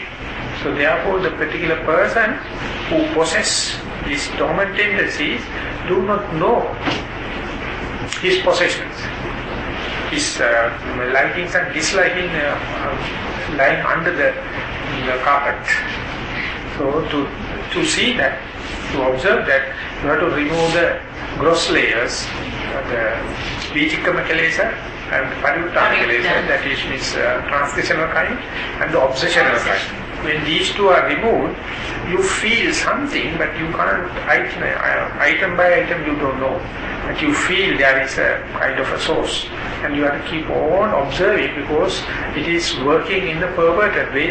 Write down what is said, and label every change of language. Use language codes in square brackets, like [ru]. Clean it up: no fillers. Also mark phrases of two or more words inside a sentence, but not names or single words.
[en] So therefore, the particular person who possesses these dormant tendencies do not know his possessions, his likings and disliking lying under the carpet. So to see that, to observe that, you have to remove the gross layers, the [pi] Vichikama kilesa [en] and [pi] Parivuttana kilesa, [en] that is means transgressional kind, and the obsessional kind. When these two are removed, you feel something, but you can't, item by item you don't know. But you feel there is a kind of a source. And you have to keep on observing because it is working in a perverted way.